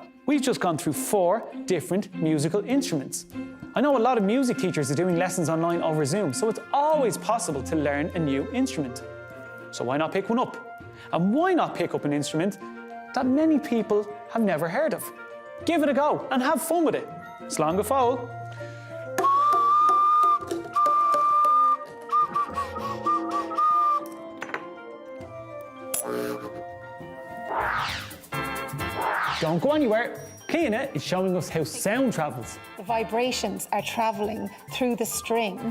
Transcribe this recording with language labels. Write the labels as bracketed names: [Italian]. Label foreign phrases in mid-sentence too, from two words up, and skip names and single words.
[English] We've just gone through 4 different musical instruments. I know a lot of music teachers are doing lessons online over Zoom, so it's always possible to learn a new instrument. So why not pick one up? And why not pick up an instrument that many people have never heard of? Give it a go and have fun with it. [Irish] Slán go fóill. [English] Don't go anywhere. Ciana is showing us how sound travels. The vibrations are travelling through the string.